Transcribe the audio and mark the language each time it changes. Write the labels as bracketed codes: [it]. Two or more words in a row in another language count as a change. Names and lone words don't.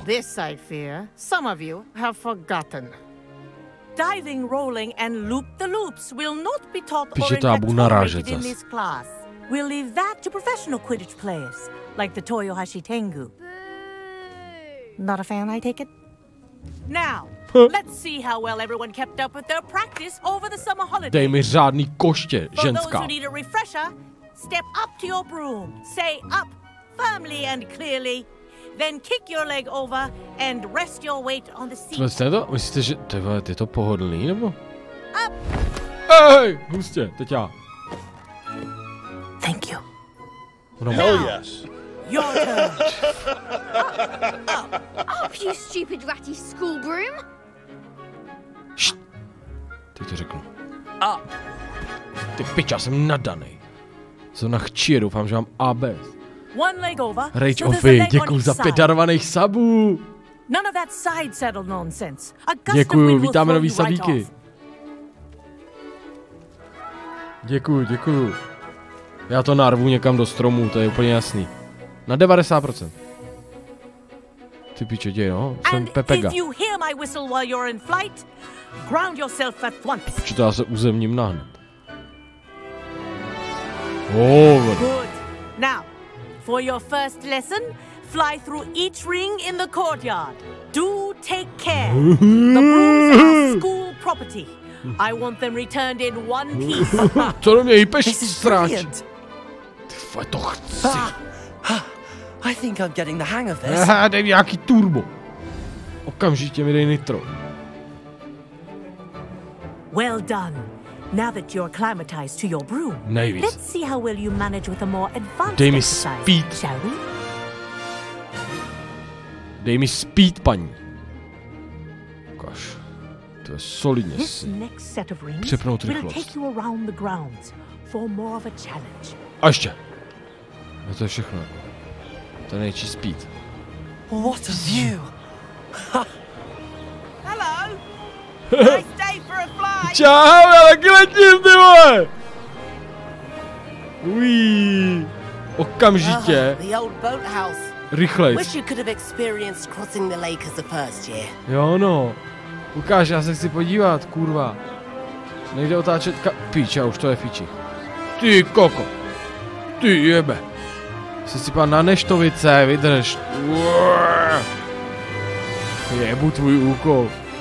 [en] This, I fear, some of you have forgotten. Diving, rolling, and loop-the-loops will not be taught or incorporated in this class. We'll leave that to professional Quidditch players, like the Toyohashi Tengu. Not a fan, I take it? Now, let's see how well everyone kept up with their practice over the summer holidays. [cs] Dej mi řádný koště, [en] For [cs] ženská. [en] those who need a refresher, step up to your broom, say up firmly and clearly, then kick your leg over and rest your weight on the seat. [cs] Myslíte, že je to pohodlný, nebo? [en] Up. [cs] Hej, hustě, teď já. [en] Thank you. Hell yes. Your turn. Up, you stupid ratty school broom. [cs] Št. Teď to řeknu. Ty piča, jsem nadanej. Zrovna chčije, doufám, že mám ABS. [en] One leg over. [cs] Rage Offy, děkuju za 5 darovaných sabů. [en] None of that side saddle nonsense. [cs] Děkuju, vítáme nový sabíky. Děkuju. Já to narvu někam do stromů, to je úplně jasný. Na 90%. Ty piče, děj, no. Jsem Pepega. Piče, to já se uzemním nahned. [en] Good. Now, for your first lesson, fly through each ring in the courtyard. Do take care. The brooms are school property. I want them returned in one piece. [cs] Co do mě jípeš, sráč? Ty vole, to chci. [en] I think I'm getting the hang of this. [cs] Dej mi nějaký turbo. Okamžitě mi dej nitro. [en] Well done. Now that you're acclimatized to your broom, [cs] nejvíc. [en] Let's see how well you manage with a more advanced [cs] Dej mi [en] exercise, [cs] speed. [en] shall we? [cs] Dej mi speed, paní. Ukaž. To je solidně. [en] This next set of rings [cs] Přepnout [en] will [cs] rychlost. [en] take you around the grounds for more of a challenge. [cs] A ještě. A to je všechno. To je nejčí speed. [en] What a view! Hello. Nice day for a fly. [cs] Čau, já taky letím, ty vole! Ují. Okamžitě. [en] The old boathouse. [cs] Rychlej. [en] Wish you could have experienced crossing the lake as the first year. [cs] Jo no. Ukáž, já se chci podívat, kurva. Nejde otáčet píč, a už to je píči. Ty koko. Ty jebe. Jsi si pan na neštovice, vydrž. Jebu tvůj úkol.